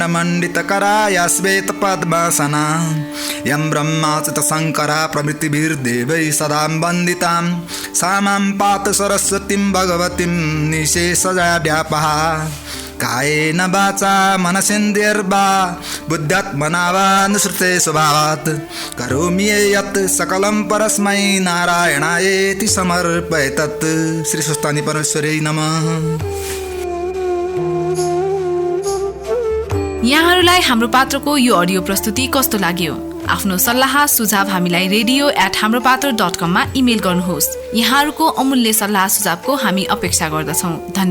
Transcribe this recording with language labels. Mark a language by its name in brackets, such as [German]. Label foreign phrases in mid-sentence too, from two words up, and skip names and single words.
[Sanskrit] मण्डितकरा या श्वेत पद्मासना यं ब्रह्माच्युत शङ्करा प्रभृतिभिर्देवैः सदा वन्दितां सा मां पातु सरस्वतीं भगवतीं निशेषजा व्यापहा कायेन वाचा मनसेन्द्रियर्वा बुद्ध्यात्मना वा अनुसृते स्वभावात् करोमि यत् सकलं परस्मै नारायणायेति समर्पयेत्। श्री स्वस्थानी परमेश्वरै नमः। [Nepali] यहाँहरूलाई हाम्रो पात्रको यो अडियो प्रस्तुति कस्तो लाग्यो? आफ्नो सल्लाह सुझाव हामीलाई radio@hamropaत्र.com मा इमेल गर्नुहोस्। यहाँहरूको अमूल्य सल्लाह सुझावको हामी अपेक्षा गर्दछौँ।